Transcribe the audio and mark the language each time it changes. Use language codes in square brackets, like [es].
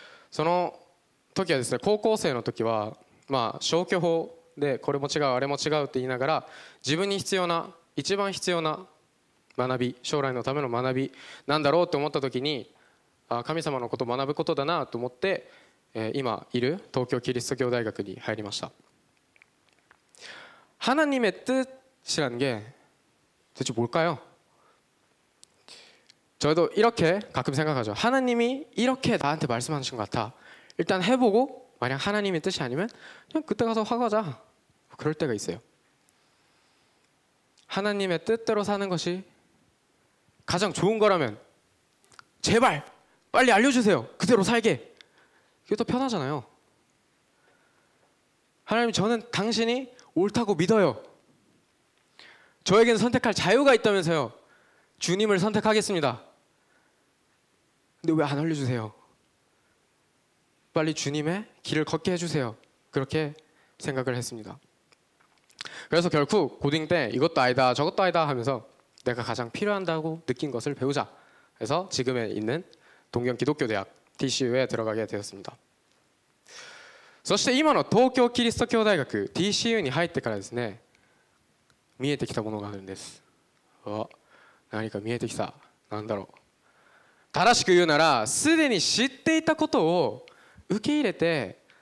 [ja] その時はですね、高校生の時は消去法でこれも違うあれも違うって言いながら、自分に必要な一番必要な学び、将来のための学びなんだろうと思った時に、神様のことを学ぶことだなと思って、今いる東京キリスト教大学に入りました。 [ko] 하나님의 뜻이라는 게 대체 뭘까요? 저도 이렇게 가끔 생각하죠. 하나님이 이렇게 나한테 말씀하신 것 같아. 일단 해보고 만약 하나님의 뜻이 아니면 그냥 그때 가서 화가자, 그럴 때가 있어요. 하나님의 뜻대로 사는 것이 가장 좋은 거라면 제발 빨리 알려주세요, 그대로 살게. 그게 더 편하잖아요. 하나님, 저는 당신이 옳다고 믿어요. 저에게는 선택할 자유가 있다면서요. 주님을 선택하겠습니다. 근데 왜 안 알려주세요? 빨리 주님의 길을 걷게 해주세요. 그렇게 생각을 했습니다. 그래서 결국 고딩 때 이것도 아니다 저것도 아니다 하면서 내가 가장 필요한다고 느낀 것을 배우자 해서 지금에 있는 동경 기독교대학 TCU에 들어가게 되었습니다. [ja] そして今の東京キリスト教大学 TCU に入ってからですね、見えてきたものがあるんです。何か見えてきた。なんだろう。正しく言うならすでに知っていたことを受け入れて